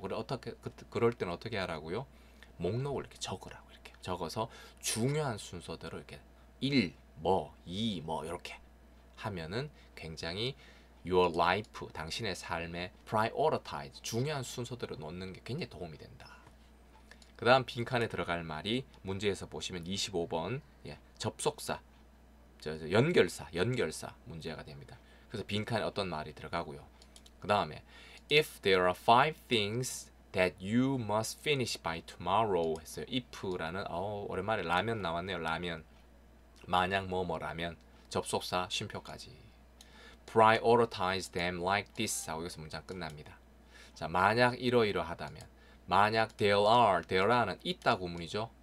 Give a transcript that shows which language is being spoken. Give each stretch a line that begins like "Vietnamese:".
Korean: 그래 어떻게 그럴 때는 어떻게 하라고요? 목록을 이렇게 적으라고 이렇게 적어서 중요한 순서대로 이렇게 1, 뭐, 2, 뭐 이렇게 하면은 굉장히 your life, 당신의 삶에 prioritize, 중요한 순서대로 놓는 게 굉장히 도움이 된다. 그 다음 빈칸에 들어갈 말이 문제에서 보시면 25번 접속사, 연결사 문제가 됩니다. 그래서 빈칸에 어떤 말이 들어가고요.
English: 그 다음에 if there are five things that you must finish by tomorrow 했어요.
Korean: if라는 오랜만에 라면 나왔네요. 라면. 만약 뭐뭐라면 접속사 쉼표까지 prioritize them like this 하고 여기서 문장 끝납니다. 자, 만약 이러이러하다면 만약 there are 는 있다 구문이죠.